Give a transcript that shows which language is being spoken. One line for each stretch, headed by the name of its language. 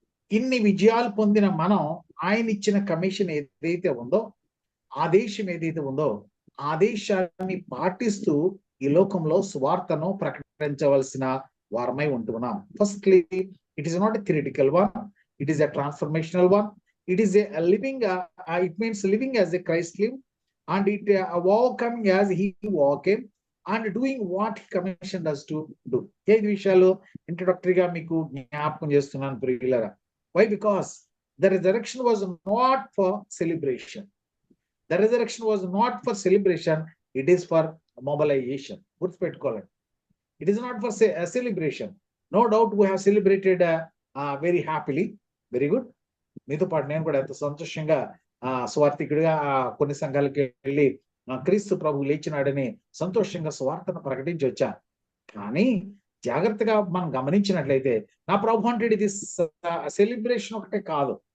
Telugu: ఇన్ని విజయాలు పొందిన మనం ఆయన ఇచ్చిన కమిషన్ ఏదైతే ఉందో, ఆదేశం ఏదైతే ఉందో, ఆదేశాన్ని పాటిస్తూ ఈ లోకంలో స్వార్థను ప్రకటించవలసిన వారమై ఉంటున్నాం.
English: Firstly, it is not a theoretical one, it is a transformational one. It is a living, it means living as a Christ lived, and it overcoming as he overcame, and doing what he commissioned us to do.
Telugu: ఈ విషయాలు ఇంట్రొడక్టరీగా మీకు జ్ఞాపకం చేస్తున్నాను ప్రియులారా.
English: Why? Because the resurrection was not for celebration. The resurrection was not for celebration, it is for mobilization.
Telugu: గుర్తుపెట్టుకోవాలండి.
English: It is not for a celebration. No doubt we have celebrated very happily, very good.
Telugu: మీతో పాటు నేను కూడా ఎంతో సంతోషంగా స్వార్థికుడిగా కొన్ని సంఘాలకి వెళ్ళి క్రీస్తు ప్రభు లేచినాడని సంతోషంగా స్వార్థను ప్రకటించి వచ్చాను. కానీ జాగ్రత్తగా మనం గమనించినట్లయితే నా ప్రభు అంటే ఇది సెలిబ్రేషన్ ఒకటే కాదు.